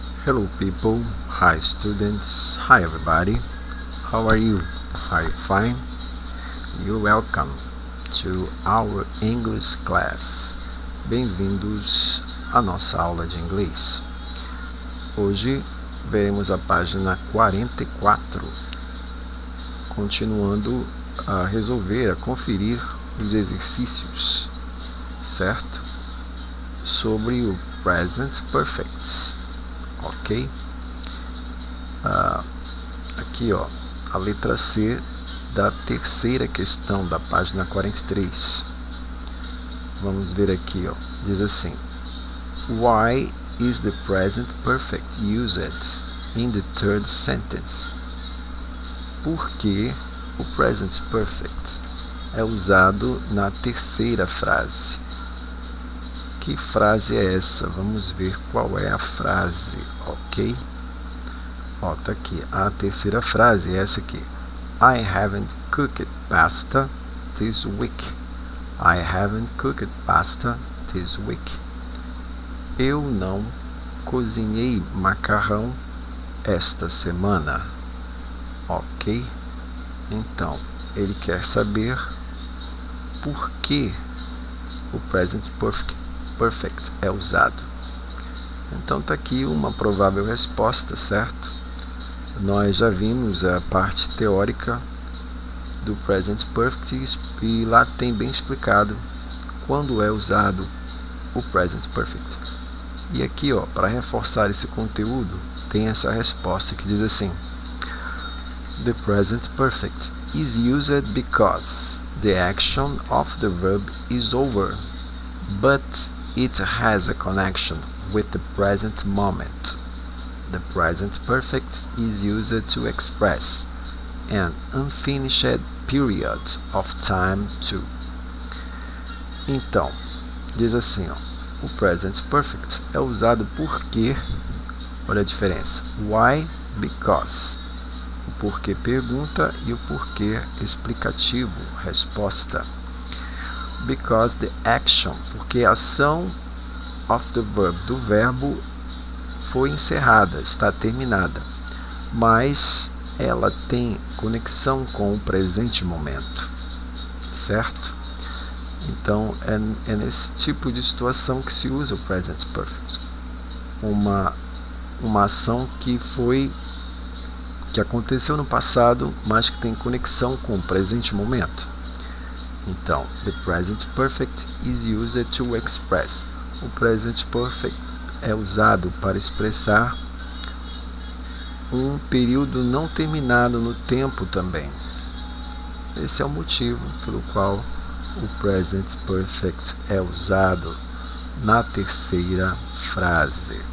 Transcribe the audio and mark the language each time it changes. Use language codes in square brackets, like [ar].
[en] Hello people, hi students, hi everybody, how are you? Are you fine? You're welcome to our English class. [pt] Bem-vindos à nossa aula de inglês. Hoje veremos a página 44, continuando a resolver, a conferir os exercícios, certo? Sobre o Present Perfect. Ok? Aqui, ó, a letra C da terceira questão da página 43. Vamos ver aqui, ó. Diz assim: [en] Why is the present perfect used in the third sentence? [pt] Por que o present perfect é usado na terceira frase? Que frase é essa? Vamos ver qual é a frase, ok? Ó, tá aqui. A terceira frase é essa aqui. [en] I haven't cooked pasta this week. I haven't cooked pasta this week. [pt] Eu não cozinhei macarrão esta semana. Ok? Então, ele quer saber por que o present perfect é usado. Então tá aqui uma provável resposta, certo? Nós já vimos a parte teórica do present perfect e lá tem bem explicado quando é usado o present perfect. E aqui, ó, para reforçar esse conteúdo, tem essa resposta que diz assim: [en] The present perfect is used because the action of the verb is over, but it has a connection with the present moment. The present perfect is used to express an unfinished period of time too. [pt] Então, diz assim, ó, o present perfect é usado porque, olha a diferença, [en] why, because. [pt] O porquê pergunta e o porquê explicativo, resposta. [en] Because the action, [pt] porque a ação [en] of the verb, [pt] do verbo, foi encerrada, está terminada, mas ela tem conexão com o presente momento, certo? Então é nesse tipo de situação que se usa o present perfect, uma ação que aconteceu no passado, mas que tem conexão com o presente momento. Então, [en] the present perfect is used to express. [pt] O present perfect é usado para expressar um período não terminado no tempo também. Esse é o motivo pelo qual o present perfect é usado na terceira frase.